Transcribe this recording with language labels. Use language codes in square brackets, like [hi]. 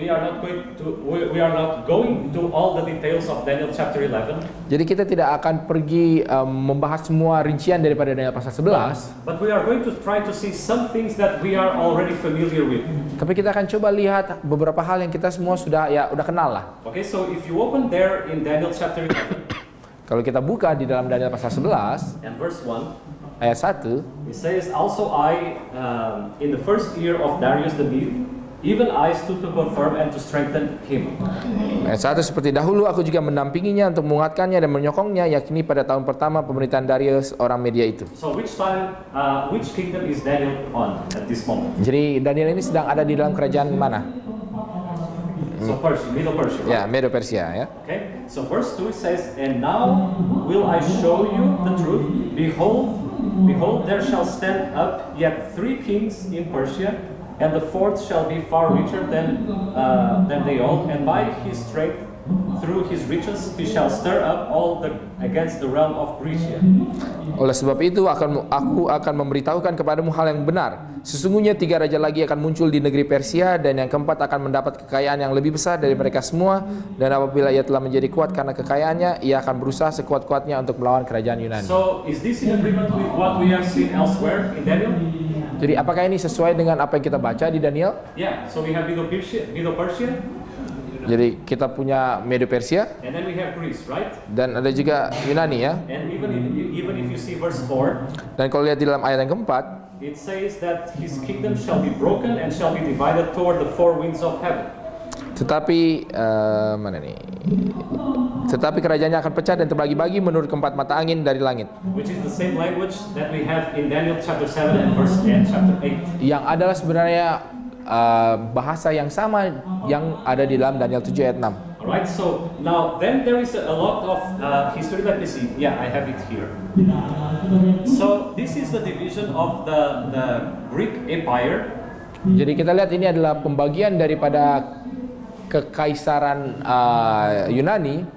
[en] We are not going to all the details of Daniel chapter 11. [id] Jadi kita tidak akan pergi membahas semua rincian daripada Daniel pasal 11. [en] But we are going to try to see some things that we are already familiar with. [id] Tapi kita akan coba lihat beberapa hal yang kita semua sudah kenal lah. [en] Okay, so if you open there in Daniel chapter 11. [id] Kalau kita buka di dalam Daniel pasal 11 [en] and verse 1. [id] Ayat 1, [en] it says, "Also I, in the first year of Darius the Mede, even I stood to confirm and to strengthen him." [id] Ayat 1, seperti dahulu aku juga mendampinginya untuk menguatkannya dan menyokongnya, yakni pada tahun pertama pemerintahan Darius orang Media itu. [en] So which kingdom is Daniel on at this moment? [id] Jadi Daniel ini sedang ada di dalam kerajaan mana? [en] So Persia, Middle Persia. [id] Ya, Medo Persia ya. [en] Okay. So verse 2 says, "And now will I show you the truth. Behold, there shall stand up yet 3 kings in Persia, and the fourth shall be far richer than they all. And by his strength, through his riches, he shall stir up all against the realm of Grecia." [id] Oleh sebab itu aku akan memberitahukan kepadamu hal yang benar. Sesungguhnya 3 raja lagi akan muncul di negeri Persia, dan yang keempat akan mendapat kekayaan yang lebih besar dari mereka semua. Dan apabila ia telah menjadi kuat karena kekayaannya, ia akan berusaha sekuat-kuatnya untuk melawan kerajaan Yunani. [en] So is this in agreement with what we have seen elsewhere in Daniel? [id] Jadi apakah ini sesuai dengan apa yang kita baca di Daniel? [en] Yeah. So we have Medo-Persia, [id] Jadi kita punya Medo Persia, [en] and then we have Greece, right? [id] dan ada juga Yunani ya. [en] And even if you see verse 4, [id] Dan kalau lihat di dalam ayat yang keempat, [en] it says that his kingdom shall be broken and shall be divided toward the 4 winds of heaven. [id] tetapi mana nih? Tetapi kerajaannya akan pecah dan terbagi-bagi menurut keempat mata angin dari langit. [en] Which is the same language that we have in Daniel chapter 7 and chapter 8. [id] Yang adalah sebenarnya bahasa yang sama yang ada di dalam Daniel 7 ayat 6. [en] Alright, so now then there is a lot of history. Let me see. Yeah, I have it here. So this is the division of the Greek Empire. [id] Jadi kita lihat ini adalah pembagian daripada kekaisaran Yunani.